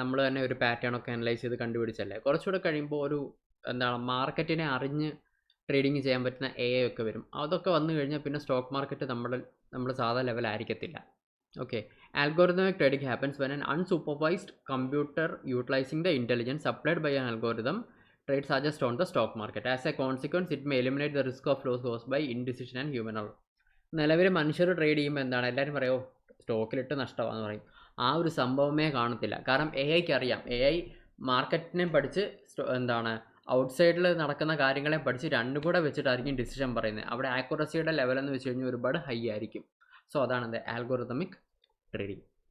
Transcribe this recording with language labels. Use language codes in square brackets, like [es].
[ml] നമ്മൾ തന്നെ ഒരു പാറ്റേൺ ഒക്കെ അനലൈസ് ചെയ്ത് കണ്ടുപിടിച്ചല്ലേ. കുറച്ചുകൂടെ കഴിയുമ്പോൾ ഒരു മാർക്കറ്റിനെ അറിഞ്ഞ് ട്രേഡിംഗ് ചെയ്യാൻ പറ്റുന്ന AI ഒക്കെ വരും. അതൊക്കെ വന്നു കഴിഞ്ഞാൽ പിന്നെ സ്റ്റോക്ക് മാർക്കറ്റ് നമ്മൾ സാധാ ലെവലായിരിക്കത്തില്ല. Okay. [en] Algorithmic trading happens when an unsupervised computer utilising the intelligence supplied by an algorithm trades are just on the stock market. As a consequence, it may eliminate the risk of loss caused by indecision and human error. [ml] നിലവിൽ മനുഷ്യർ trade ചെയ്യുമ്പോൾ എന്താണ് എല്ലാവരും പറയുമോ സ്റ്റോക്കിലിട്ട് നഷ്ടമാണെന്ന് പറയും. ആ ഒരു സംഭവമേ കാണത്തില്ല. കാരണം AI അറിയാം. AI മാർക്കറ്റിനെ പഠിച്ച് ഔട്ട്സൈഡിൽ നടക്കുന്ന കാര്യങ്ങളെ പഠിച്ച് രണ്ടും കൂടെ വെച്ചിട്ടായിരിക്കും ഡിസിഷൻ പറയുന്നത്. അവിടെ ആക്യുറസിയുടെ ലെവൽ എന്ന് വെച്ച് കഴിഞ്ഞാൽ ഒരുപാട് ഹൈ ആയിരിക്കും. സോ അതാണ് ആൽഗോറിതമിക് ട്രേഡിംഗ്.